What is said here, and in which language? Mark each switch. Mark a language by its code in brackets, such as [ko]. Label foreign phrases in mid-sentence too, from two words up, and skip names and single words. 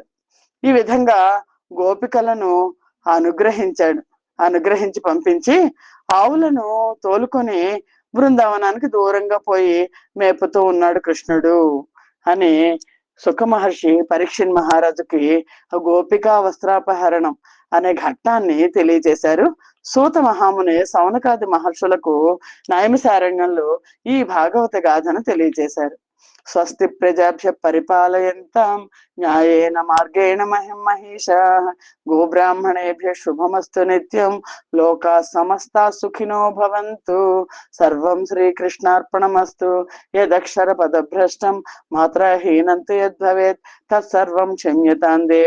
[te] ఈ విధంగా గోపికలను అనుగ్రహించి పంపించి ఆవులను తోలుకొని బృందావనానికి దూరంగా పోయి మేపుతూ ఉన్నాడు కృష్ణుడు అని సుఖ మహర్షి పరీక్షణ్ మహారాజుకి ఆ గోపికా వస్త్రాపహరణం అనే ఘట్టాన్ని తెలియజేశారు. సూత మహాముని సౌనకాది మహర్షులకు నైమిసారణ్యంలో ఈ భాగవత గాథను తెలియజేశారు. [sa] స్వస్తి ప్రజాభ్య పరిపాలయంతాం న్యాయేన మార్గేణ మహిషాః గోబ్రాహ్మణేభ్య శుభమస్తు నిత్యం లోకా సమస్తా సుఖినో భవంతు. సర్వం శ్రీకృష్ణార్పణమస్తు. యదక్షర పదభ్రష్టం మాత్రహీనంతు యద్భవేత్ తత్సర్వం క్షమ్యతాం దేవ.